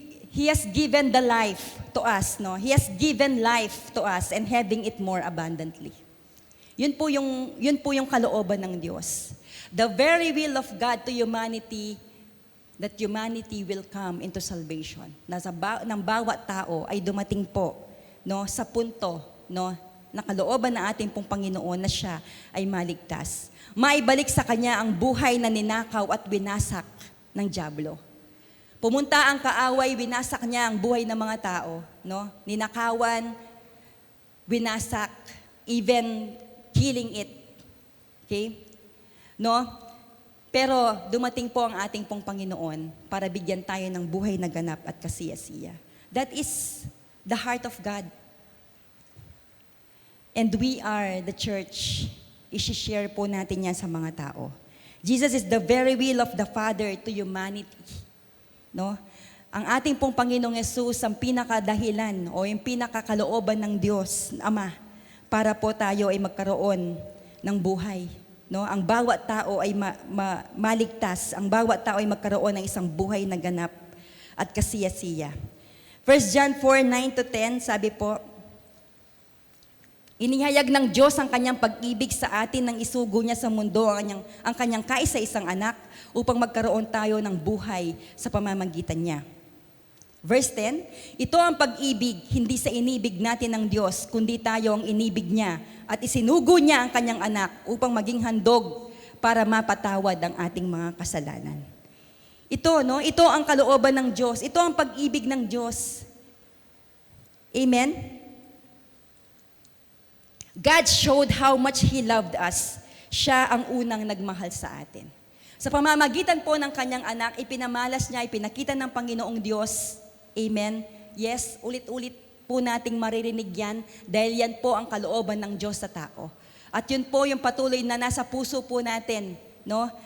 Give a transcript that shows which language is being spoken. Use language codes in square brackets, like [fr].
[en] He has given the life to us, no? He has given life to us and having it more abundantly. [tl] Yun po yung kalooban ng Diyos. [en] The very will of God to humanity, that humanity will come into salvation. [tl] Ng bawat tao ay dumating po, no, sa punto, no, na kalooban ng ating pong Panginoon na siya ay maligtas. Maibalik sa Kanya ang buhay na ninakaw at winasak ng dyablo. Pumunta ang kaaway, winasak niya ang buhay ng mga tao, no? Ninakawan, winasak, [en] even killing it. Okay? No? [tl] Pero dumating po ang ating pong Panginoon para bigyan tayo ng buhay na ganap at kasiyasiya. [en] That is the heart of God. And we are the church. [tl] I-share po natin yan sa mga tao. [en] Jesus is the very will of the Father to humanity. No? [tl] Ang ating pong Panginoong Yesus ang pinakadahilan o yung pinakakalooban ng Diyos, Ama, para po tayo ay magkaroon ng buhay. No, ang bawat tao ay maligtas, ang bawat tao ay magkaroon ng isang buhay na ganap at kasiyasiya. 1 John 4:9-10, sabi po, inihayag ng Diyos ang Kanyang pag-ibig sa atin nang isugo niya sa mundo ang Kanyang kaisa-isang anak upang magkaroon tayo ng buhay sa pamamagitan niya. Verse 10, ito ang pag-ibig, hindi sa inibig natin ng Diyos, kundi tayo ang inibig niya at isinugo niya ang Kanyang anak upang maging handog para mapatawad ang ating mga kasalanan. Ito, no? Ito ang kalooban ng Diyos. Ito ang pag-ibig ng Diyos. Amen? [en] God showed how much He loved us. [tl] Siya ang unang nagmahal sa atin. Sa pamamagitan po ng Kanyang anak, ipinamalas niya, ipinakita ng Panginoong Diyos. Amen? Yes, ulit-ulit po nating maririnig yan dahil yan po ang kalooban ng Diyos sa tao. At yun po yung patuloy na nasa puso po natin, no?